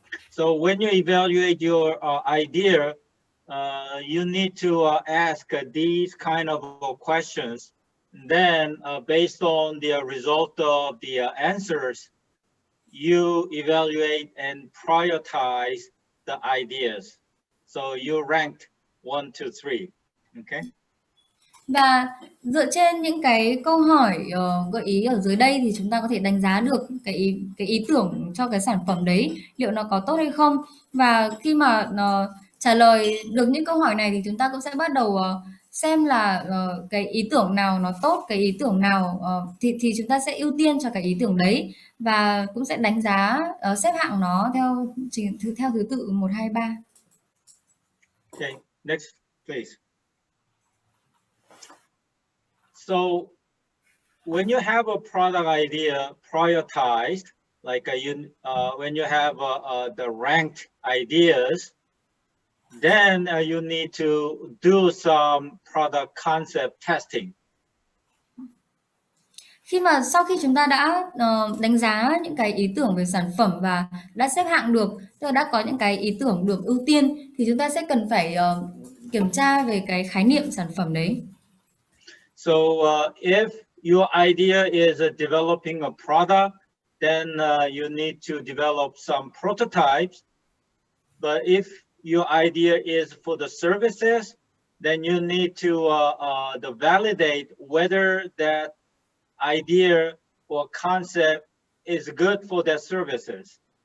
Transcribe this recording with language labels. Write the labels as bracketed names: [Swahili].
[English] So when you evaluate your idea, you need to ask these kind of questions. Then, based on the result of the answers, you evaluate and prioritize the ideas. So you ranked 1 to 3. Okay. [Vietnamese] Và dựa trên những cái câu hỏi gợi ý ở dưới đây thì chúng ta có thể đánh giá được cái ý tưởng cho cái sản phẩm đấy liệu nó có tốt hay không. Và khi mà trả lời được những câu hỏi này thì chúng ta cũng sẽ bắt đầu xem là cái ý tưởng nào nó tốt, cái ý tưởng nào thì chúng ta sẽ ưu tiên cho cái ý tưởng đấy, và cũng sẽ đánh giá xếp hạng nó theo thứ tự 1, 2, 3. [English] Okay, next please. So when you have a product idea prioritized, like when you have the ranked ideas, then you need to do some product concept testing. [Vietnamese] Sau khi chúng ta đã đánh giá những cái ý tưởng về sản phẩm và đã xếp hạng được, tức là đã có những cái ý tưởng được ưu tiên, thì chúng ta sẽ cần phải kiểm tra về cái khái niệm sản phẩm đấy. [English] So if your idea is developing a product, then you need to develop some prototypes. But if your idea is for the services, then you need to validate whether that idea or concept is good for their services.